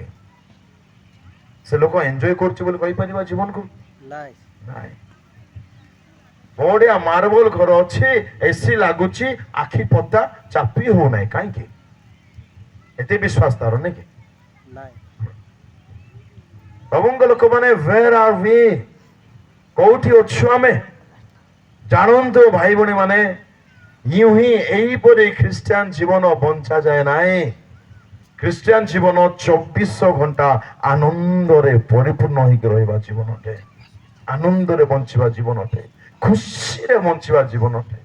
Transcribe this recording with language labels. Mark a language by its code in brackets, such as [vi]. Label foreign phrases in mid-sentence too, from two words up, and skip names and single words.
[or] ସେ ଲୋକ ଏନ୍ଜୟ କରୁଛି ବୋଲି କହିପାରିବା ଜୀବନକୁ? ନାଇଁ। ନାଇଁ। ବଢିଆ ମାର୍ବଲ ଘର ଅଛି, ଏସି ଲାଗୁଛି, ଆଖି ପତା ଚାପି ହଉନାହିଁ। କାହିଁକି? ଏତେ ବିଶ୍ୱାସ ତାର ନାଇଁ କି? ନାଇଁ। ପ୍ରଭୁଙ୍କ ଲୋକମାନେ [en] where are we? [or] କୋଉଠି ଅଛୁ ଆମେ? ଜାଣନ୍ତୁ ଭାଇ ଭଉଣୀ ମାନେ, ୟୁଁ ହିଁ ଏହିପରି ଖ୍ରୀଷ୍ଟିଆନ ଜୀବନ ବଞ୍ଚା ଯାଏ ନାହିଁ। ଖ୍ରୀଷ୍ଟିଆନ ଜୀବନ 24 ଘଣ୍ଟା ଆନନ୍ଦରେ ପରିପୂର୍ଣ୍ଣ ହେଇକି ରହିବା ଜୀବନ ଅଟେ, ଆନନ୍ଦରେ ବଞ୍ଚିବା ଜୀବନ ଅଟେ, ଖୁସିରେ ବଞ୍ଚିବା ଜୀବନ ଅଟେ।